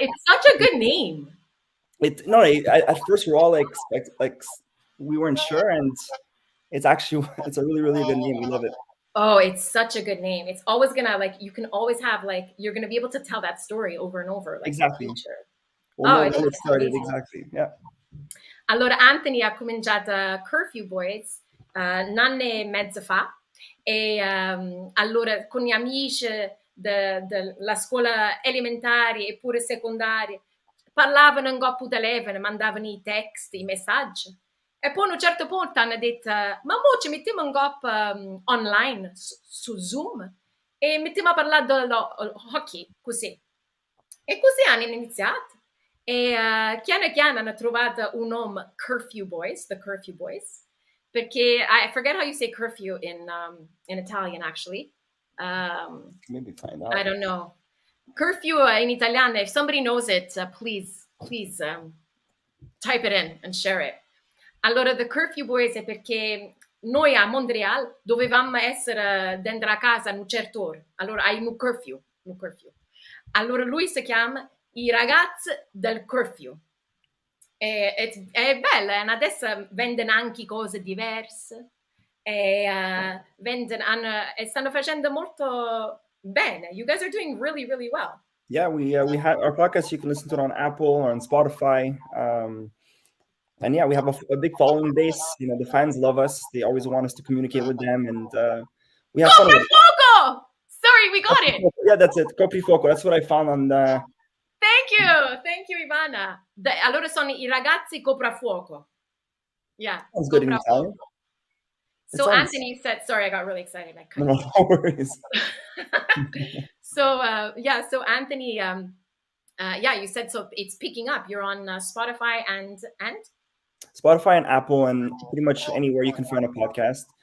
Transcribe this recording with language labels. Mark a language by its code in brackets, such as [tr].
[en] it's such a good name. At first we're all like we weren't sure, and it's a really, really good name. We love it. Oh, it's such a good name. It's always gonna you can always have you're gonna be able to tell that story over and over Exactly. in the future. Well, it's when it started, amazing. exactly. Yeah. [it] Allora Anthony ha cominciato Curfew Boys un anno e mezzo fa e allora con gli amici della scuola elementare e pure secondaria parlavano in coppo telefono, mandavano i text, i messaggi. E poi a un certo punto hanno detto, ma mo ci mettiamo in coppo online su Zoom e mettiamo a parlare dello hockey, così. E così hanno iniziato. E piano hanno trovato un nome Curfew Boys, the Curfew Boys, perché [en] I forget how you say curfew in Italian actually. Maybe find out. I don't know. Curfew in Italiano, if somebody knows it, please type it in and share it. [it] Allora, the Curfew Boys è perché noi a Montreal dovevamo essere dentro a casa a un certo ora. Allora, hai un curfew. Allora, lui si chiama I ragazzi del curfew. È bella, e adesso vendono anche cose diverse e stanno facendo molto bene. [en] You guys are doing really, really well. Yeah, we had our podcast. You can listen to it on Apple or on Spotify. And yeah, we have a big following base. The fans love us. They always want us to communicate with them, and we have fun with it. Foco! Sorry, we got it. Yeah, that's it. Copri Foco. That's what I found on the. Thank you, Ivana. [it] Allora sono I ragazzi coprafuoco. [en] Yeah. Sounds good in Italian. So Anthony said, sorry, I got really excited. No worries. So Anthony, you said so it's picking up. You're on Spotify and Spotify and Apple and pretty much anywhere you can find a podcast.